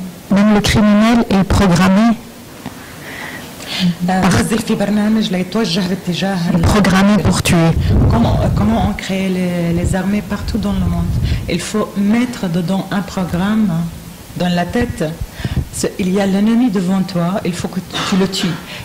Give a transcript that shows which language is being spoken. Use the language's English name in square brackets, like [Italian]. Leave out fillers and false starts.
[French] même le criminel est programmé. [Arabic] نزل في برنامج ليتوجه باتجاه. [French] Programmé pour tuer. Comment on crée les armées partout dans le monde? Il faut mettre dedans un programme dans la tête. Il y a l'ennemi devant toi, il faut que tu le tues.